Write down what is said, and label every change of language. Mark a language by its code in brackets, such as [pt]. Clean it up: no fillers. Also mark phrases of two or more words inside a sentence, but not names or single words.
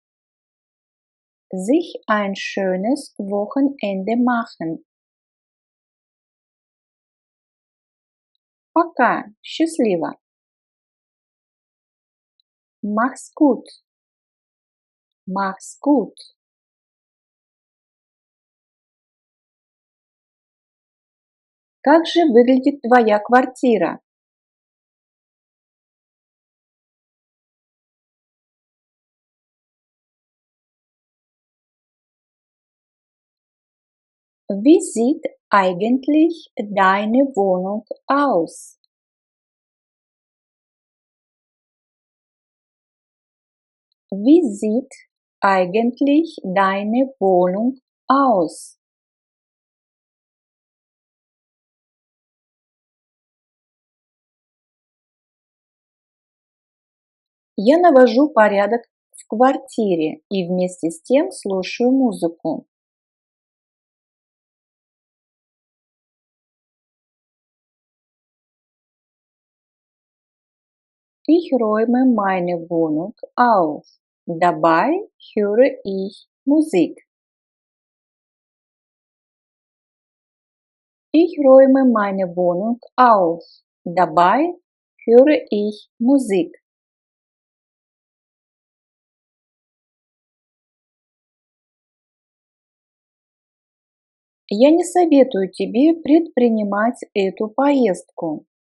[de] Sich ein schönes Wochenende machen. [ru] Пока. Счастливо. [de] Mach's gut. Mach's gut. [ru] Как же выглядит твоя квартира? [de] Wie sieht eigentlich deine Wohnung aus? Wie sieht eigentlich deine Wohnung aus? [ru] Я навожу порядок в квартире и вместе с тем слушаю музыку. [de] Ich räume meine Wohnung auf. Dabei höre ich Musik. Ich räume meine Wohnung auf. Dabei höre ich Musik. [ru] Я не советую тебе предпринимать эту поездку.